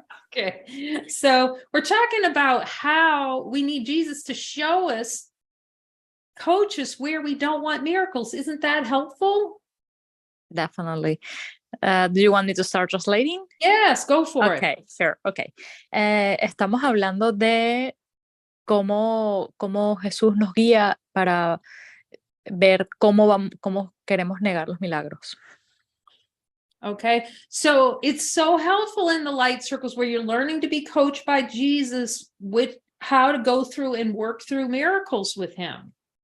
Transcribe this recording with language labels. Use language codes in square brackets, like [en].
[en] Okay. So we're talking about how we need Jesus to show us, coach us where we don't want miracles. Isn't that helpful? Definitely. Do you want me to start translating? Yes, go for it. Okay, sure. Okay. [es] Estamos hablando de cómo Jesús nos guía para ver cómo queremos negar los milagros. [en] Okay, so it's so helpful in the light circles where you're learning to be coached by Jesus with how to go through and work through miracles with him.